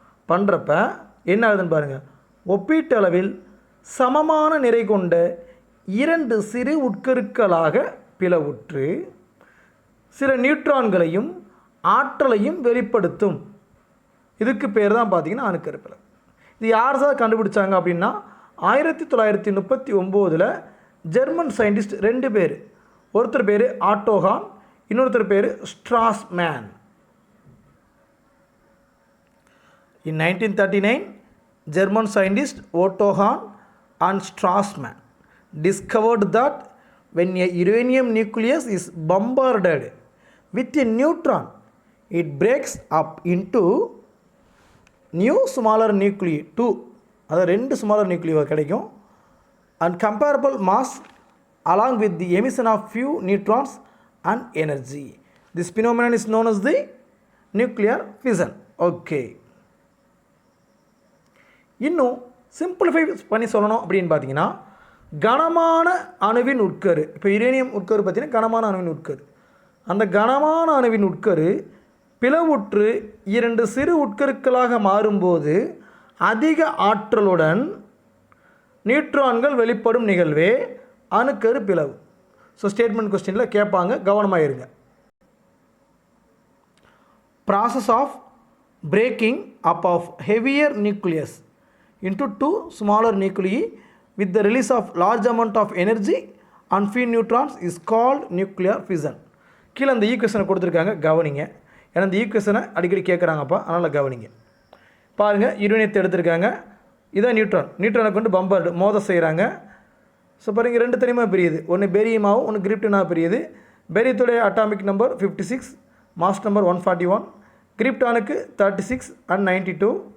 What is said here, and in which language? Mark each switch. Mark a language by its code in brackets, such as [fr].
[ta] பண்ணுறப்ப என்ன ஆகுதுன்னு பாருங்கள். ஒப்பீட்டளவில் சமமான நிறை கொண்ட 2 சிறு உட்கருக்களாக பிளவுற்று சில நியூட்ரான்களையும் ஆற்றலையும் வெளிப்படுத்தும். இதுக்கு பேர் தான் பார்த்திங்கன்னா அணுக்கரு பிளவு. இது யார் சார் கண்டுபிடிச்சாங்க அப்படின்னா 1939 ஜெர்மன் சயின்டிஸ்ட் 2 பேர். ஒருத்தர் பேர் ஆட்டோ ஹான், இன்னொருத்தர் பேர் ஸ்ட்ராஸ்மேன். [en] In 1939, German scientist Otto Hahn and Strassmann discovered that when a uranium nucleus is bombarded with a neutron, it breaks up into new smaller nuclei, 2 [ta] அதாவது [en] 2 smaller nuclei [ta] கிடைக்கும், [en] and comparable mass along with the emission of few neutrons and energy. This phenomenon is known as the nuclear fission. Okay. [ta] இன்னும் simplify பண்ணி சொல்லணும் அப்படின்னு பார்த்தீங்கன்னா, கனமான அணுவின் உட்கரு, இப்போ யுரேனியம் உட்கரு பார்த்தீங்கன்னா கனமான அணுவின் உட்கரு, அந்த கனமான அணுவின் உட்கரு பிளவுற்று 2 சிறு உட்கருக்களாக மாறும்போது அதிக ஆற்றலுடன் நியூட்ரான்கள் வெளிப்படும் நிகழ்வே அணுக்கரு பிளவு. ஸோ ஸ்டேட்மெண்ட் கொஸ்டினில் கேட்பாங்க, கவனமாக இருங்க. [en] Process of breaking up of heavier nucleus into 2 smaller nuclei with the release of large amount of energy and few neutrons is called nuclear fission. [ta] கீழே அந்த ஈக்குவேஷனை கொடுத்துருக்காங்க, கவனிங்க. ஏன்னா இந்த ஈக்குவேஷனை அடிக்கடி கேட்குறாங்கப்பா, அதனால் கவனிங்க. பாருங்கள், யுரேனியத்தை எடுத்திருக்காங்க, இதான் நியூட்ரானை கொண்டு பம்பர்டு மோத செய்கிறாங்க. ஸோ பாருங்கள், 2 தனிமாக பிரியுது. ஒன்று பேரியமாகவும் ஒன்று கிரிப்டனாக பிரியுது. பேரியத்துடைய atomic number 56, mass number 141, கிரிப்டானுக்கு 36 and 92.